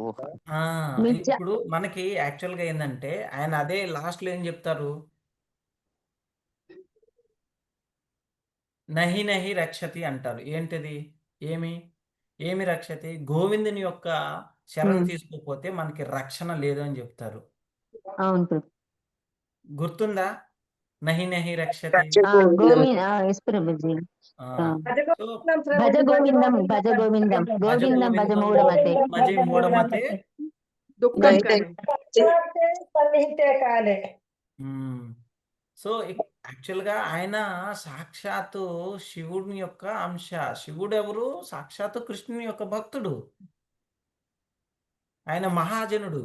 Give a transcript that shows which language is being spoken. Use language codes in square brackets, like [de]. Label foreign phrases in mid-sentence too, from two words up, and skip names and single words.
[te] ఇప్పుడు మనకి యాక్చువల్ గా ఏంటంటే ఆయన అదే లాస్ట్ లో ఏం చెప్తారు, [sa] नहि नहि रक्षति [te] అంటారు. ఏంటిది? ఏమి రక్షతి? గోవిందుని యొక్క శరణు తీసుకోకపోతే మనకి రక్షణ లేదు అని చెప్తారు. అవును ప్రభు. గుర్తుందా? [sa] नहि नहि रक्षति. भज गोविन्दं भज गोविन्दं गोविन्दं भज मूढमते मजे मूढमते. [en] so actual [te] గా ఆయన సాక్షాత్తు శివుని యొక్క అంశ. శివుడు ఎవరు? సాక్షాత్తు కృష్ణుని యొక్క భక్తుడు. ఆయన మహాజనుడు.